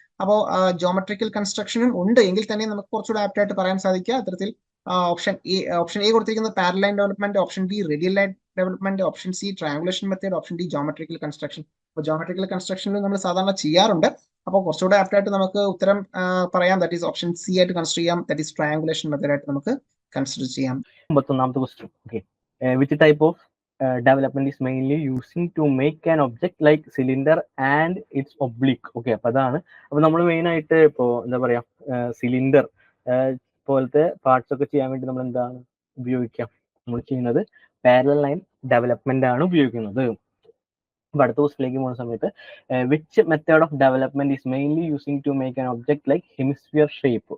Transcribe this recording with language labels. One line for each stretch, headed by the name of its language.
Malayalam: അപ്പോൾ ജോമെട്രിക്കൽ കൺസ്ട്രക്ഷനും ഉണ്ട്, എങ്കിൽ തന്നെ നമുക്ക് കുറച്ചുകൂടെ ആപ്റ്റ് ആയിട്ട് പറയാൻ സാധിക്കുക അത്തരത്തിൽ ഓപ്ഷൻ എ കൊടുത്തിരിക്കുന്നത് parallel line development, option B radial line development, option C triangulation method, option D geometrical construction. അപ്പോൾ ജോമെട്രിക്കൽ കൺസ്ട്രക്ഷനിൽ നമ്മൾ സാധാരണ ചെയ്യാറുണ്ട്. അപ്പോൾ കുറച്ചുകൂടെ ആപ്റ്റ് ആയിട്ട് നമുക്ക് ഉത്തരം പറയാം, ദാറ്റ് ഈസ് ഓപ്ഷൻ സി ആയിട്ട് കൺസിഡർ ചെയ്യാം, ദാറ്റ് ഈസ് ട്രയാങ്കുലേഷൻ മെത്തേഡ് ആയിട്ട് നമുക്ക് കൺസിഡർ ചെയ്യാം. 51ാമത്തെ question.
English: Okay, which type of development is mainly using to make an object like cylinder and its oblique.
Malayalam: Okay, അപ്പൊ അതാണ്. അപ്പൊ നമ്മൾ മെയിൻ ആയിട്ട് ഇപ്പോ എന്താ പറയാ, സിലിണ്ടർ പോലത്തെ പാർട്സ് ഒക്കെ ചെയ്യാൻ വേണ്ടി നമ്മൾ എന്താണ് ഉപയോഗിക്കാം? നമ്മൾ ചെയ്യുന്നത് പാരലൽ ലൈൻ ഡെവലപ്മെന്റ് ആണ് ഉപയോഗിക്കുന്നത്. അപ്പൊ അടുത്ത ക്വസ്റ്റിലേക്ക് പോകുന്ന സമയത്ത്
English: Which method of development is mainly using to make an object like hemisphere shape.